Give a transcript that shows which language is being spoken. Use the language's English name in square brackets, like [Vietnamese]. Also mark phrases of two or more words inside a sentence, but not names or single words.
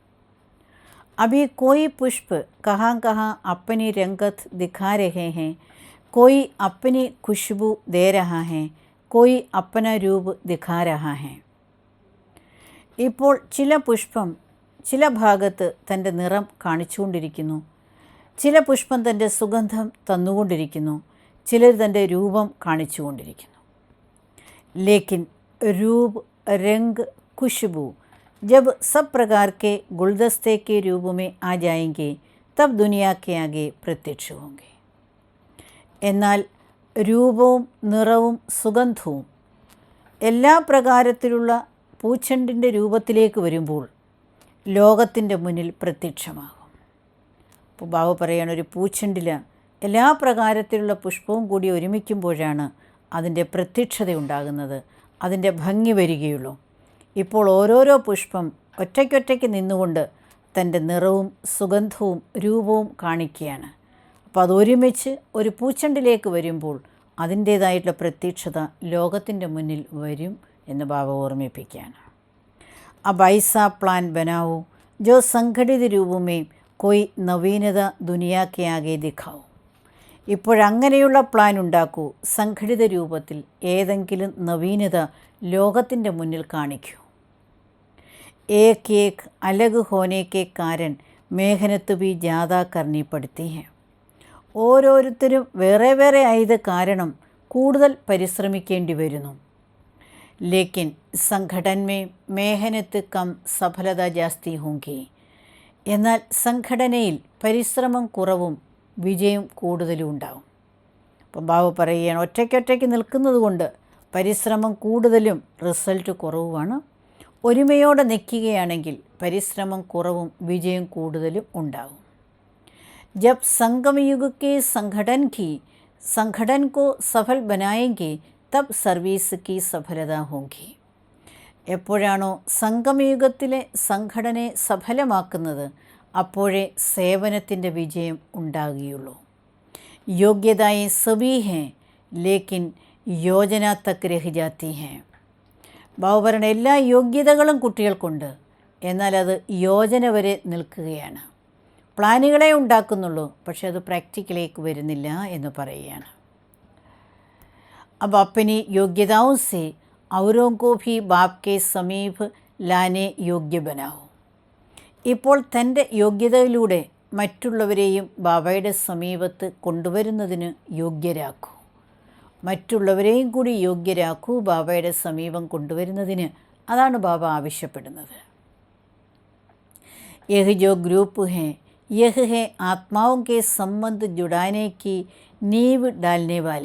[Hindi] अभी कोई पुष्प कहाँ कहाँ अपनी रंगत दिखा रहे हैं, कोई अपनी खुशबू दे रहा है, कोई अपना रूप दिखा रहा है. [Malayalam] ഇപ്പോൾ ചില പുഷ്പം ചില ഭാഗത്ത് തൻ്റെ നിറം കാണിച്ചുകൊണ്ടിരിക്കുന്നു, ചില പുഷ്പം തൻ്റെ സുഗന്ധം തന്നുകൊണ്ടിരിക്കുന്നു, ചിലർ തൻ്റെ രൂപം കാണിച്ചുകൊണ്ടിരിക്കുന്നു. [Hindi] लेकिन रूप रंग खुशबू जब सब प्रकार के गुलदस्ते के रूप में आ जाएंगे तब दुनिया के आगे प्रत्यक्ष होंगे. [Malayalam] എന്നാൽ രൂപവും നിറവും സുഗന്ധവും എല്ലാ പ്രകാരത്തിലുള്ള പൂച്ചെണ്ടിൻ്റെ രൂപത്തിലേക്ക് വരുമ്പോൾ ലോകത്തിൻ്റെ മുന്നിൽ പ്രത്യക്ഷമാകും. അപ്പോൾ ബാബ പറയാണ്, ഒരു പൂച്ചെണ്ടിൽ എല്ലാ പ്രകാരത്തിലുള്ള പുഷ്പവും കൂടി ഒരുമിക്കുമ്പോഴാണ് അതിൻ്റെ പ്രത്യക്ഷതയുണ്ടാകുന്നത്, അതിൻ്റെ ഭംഗി വരികയുള്ളൂ. ഇപ്പോൾ ഓരോരോ പുഷ്പം ഒറ്റയ്ക്കൊറ്റയ്ക്ക് നിന്നുകൊണ്ട് തൻ്റെ നിറവും സുഗന്ധവും രൂപവും കാണിക്കുകയാണ്. അപ്പോൾ അതൊരുമിച്ച് ഒരു പൂച്ചെണ്ടിലേക്ക് വരുമ്പോൾ അതിൻ്റേതായിട്ടുള്ള പ്രത്യക്ഷത ലോകത്തിൻ്റെ മുന്നിൽ വരും എന്ന് ബാബ ഓർമ്മിപ്പിക്കുകയാണ്. [Hindi] अब ऐसा प्लान बनाओ जो संगठित रूप में कोई नवीनത दुनिया के आगे दिखाओ. [Malayalam] ഇപ്പോഴങ്ങനെയുള്ള പ്ലാൻ ഉണ്ടാക്കൂ, സംഘടിത രൂപത്തിൽ ഏതെങ്കിലും നവീനത ലോകത്തിൻ്റെ മുന്നിൽ കാണിക്കൂ. [Hindi] एक एक अलग होने के कारण मेहनत भी ज़्यादा करनी पड़ती है. [Malayalam] ഓരോരുത്തരും വേറെ വേറെ ആയത് കാരണം കൂടുതൽ പരിശ്രമിക്കേണ്ടി വരുന്നു. [Hindi] लेकिन संगठन में मेहनत कम सफलता जास्ती होंगी. [Malayalam] എന്നാൽ സംഘടനയിൽ പരിശ്രമം കുറവും വിജയം കൂടുതലും ഉണ്ടാവും. അപ്പം ബാബു പറയുകയാണ്, ഒറ്റയ്ക്കൊറ്റയ്ക്ക് നിൽക്കുന്നത് കൊണ്ട് പരിശ്രമം കൂടുതലും റിസൾട്ട് കുറവുമാണ്. ഒരുമയോടെ നിൽക്കുകയാണെങ്കിൽ പരിശ്രമം കുറവും വിജയം കൂടുതലും ഉണ്ടാവും. [Hindi] जब संगमयुग के संगठन को सफल बनाएंगे तब സർവീസ് की സഫലത होगी. [Malayalam] എപ്പോഴാണോ സംഗമയുഗത്തിലെ സംഘടനയെ സഫലമാക്കുന്നത് അപ്പോഴേ സേവനത്തിൻ്റെ വിജയം ഉണ്ടാകുകയുള്ളൂ. [Hindi] योग्यताएँ सभी हैं लेकिन योजना तक रह जाती है. [Malayalam] ബാബു പറയുന്ന എല്ലാ യോഗ്യതകളും കുട്ടികൾക്കുണ്ട്, എന്നാൽ അത് യോജന വരെ നിൽക്കുകയാണ്. പ്ലാനുകളെ ഉണ്ടാക്കുന്നുള്ളൂ, പക്ഷെ അത് പ്രാക്ടിക്കലേക്ക് വരുന്നില്ല എന്ന് പറയുകയാണ്. [Hindi] अब अपनी योग्यताओं से औरों को भी बाप के समीप लाने योग्य बनाओ. [Malayalam] ഇപ്പോൾ തൻ്റെ യോഗ്യതയിലൂടെ മറ്റുള്ളവരെയും ബാബയുടെ സമീപത്ത് കൊണ്ടുവരുന്നതിന് യോഗ്യരാക്കൂ. മറ്റുള്ളവരെയും കൂടി യോഗ്യരാക്കൂ ബാബയുടെ സമീപം കൊണ്ടുവരുന്നതിന്. അതാണ് ബാബ ആവശ്യപ്പെടുന്നത്. [Hindi] यह जो ग्रुप है यह है आत्माओं के संबंध जुड़ाने की नींव डालने वाला.